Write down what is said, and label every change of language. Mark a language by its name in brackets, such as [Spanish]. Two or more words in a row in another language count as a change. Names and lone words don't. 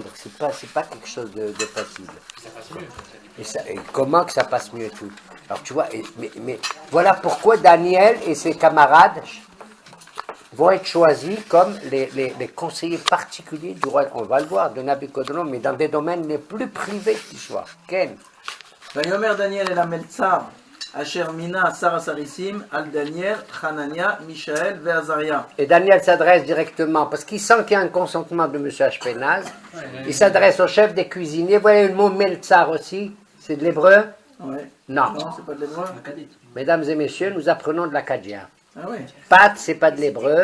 [French] C'est pas quelque chose de facile. Et comment que ça passe mieux tout? Alors tu vois, mais voilà pourquoi Daniel et ses camarades vont être choisis comme les conseillers particuliers du roi. On va le voir, de Nabucodonosor, mais dans des domaines les plus privés qui soient. Ken? [Hebrew] ויאמר דניאל אל המלצר אשר מינה שר הסריסים על דניאל, חנניה, מישאל ועזריה. [French] Et Daniel s'adresse directement, parce qu'il sent qu'il y a un consentement de M. Ashpenaz. Il s'adresse au chef des cuisiniers. Vous voyez le mot Meltsar aussi? C'est de l'hébreu? Ouais. Non. Non, c'est pas de l'hébreu. Mesdames et messieurs, nous apprenons de l'acadien. Ah oui. Pat, c'est pas de l'hébreu.